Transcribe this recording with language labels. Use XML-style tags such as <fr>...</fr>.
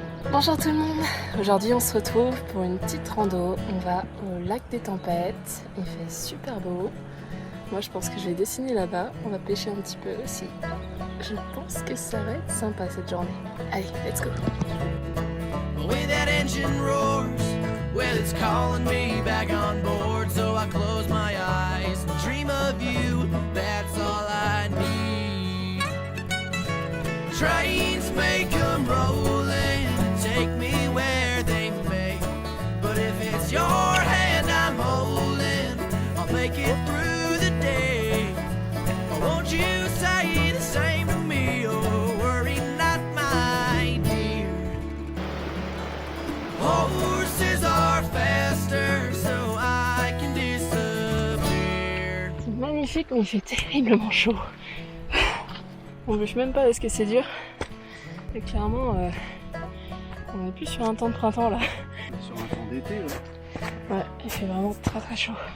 <fr>Bonjour tout le monde. Aujourd'hui on se retrouve pour une petite rando. On va au lac des Tempêtes. Il fait super beau. Moi je pense que je vais dessiner là-bas. On va pêcher un petit peu aussi. Je pense que ça va être sympa cette journée. Allez,</fr> <en>let's go. When that engine roars, well it's calling me back on board, so I close my eyes and dream of you, that's all I need. Trains may come rolling and take me where they may, but if it's your hand I'm holding, I'll make it through the day. Or won't you say the same to me, oh worry not my dear. Horses are faster, so I can disappear.</en> <fr>C'est magnifique, mais il fait terriblement chaud. On bouge même pas parce que c'est dur. Et clairement, on est plus sur un temps de printemps là. Sur un temps d'été, ouais. Ouais, il fait vraiment très très chaud.</fr>